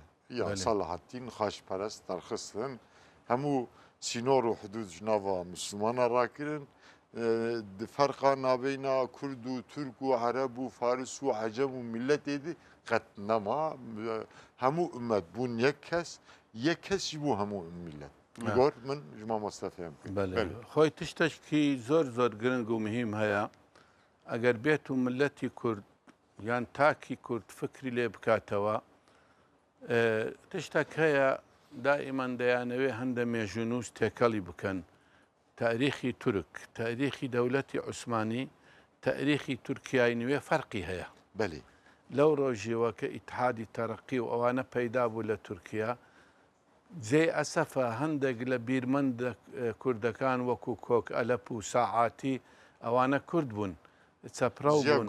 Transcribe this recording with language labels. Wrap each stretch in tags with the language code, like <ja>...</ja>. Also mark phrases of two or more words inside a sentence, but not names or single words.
<ku>Ya Salahattin xaşperest derxistin. Hemû sînor û hudûd ji nava Müslümana rakirin. Di ferqa naveyna Kurd û Türk û Arab û Faris û Ecem û milletê de qet nema. Hemû ümmet bûn yek kes jî bû hemû millet. گۆر من ji mamoste fêm</ku> <ckb>خۆی تشتێکی زۆر گرنگ و مهم هەیە ئەگەر بێت و ملەتی کورد یان تاکی کورد فکری لێ بکاتەوە تشتێک هەیە دائیمان دەیانەوێ هەندە مێژونووس تێکەڵی بکەن تاريخي ترك، تاريخي دولة عثماني، تاريخي تركيا نوێ فەرقی هەیە. بەێ لەو ڕۆژیەوە کە ئیتحادی تەرەقی و ئەوانە پەیدا بوو لە تورکیا، جێ ئەسەفە هەندێک لە بیرمەند کوردەکان وەکو کۆک ئەلەپ و ساعاتی ئەوانە کورد بوون، چەپڕە بوون.</ckb>